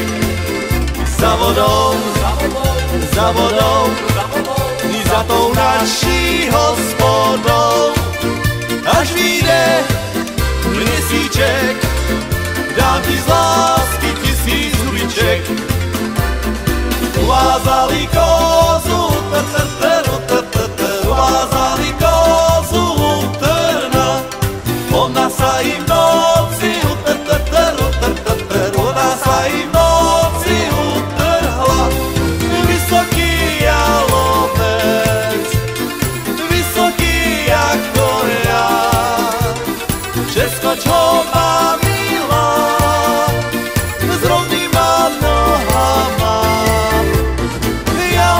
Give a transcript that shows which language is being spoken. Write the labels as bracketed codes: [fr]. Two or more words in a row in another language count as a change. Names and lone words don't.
[cs] Za vodou, za vodou, i za tou naší hospodou, až vyjde měsíček, dám ti z lásky 1000 hubiček. [sk] Uvázali kozu, uvázali kozu trna, ona sa im v noci ona sa im v noci utrhla. Vysoký jalovec, vysoký jako ja, všetko, čo má milá, s rovnýma nohama.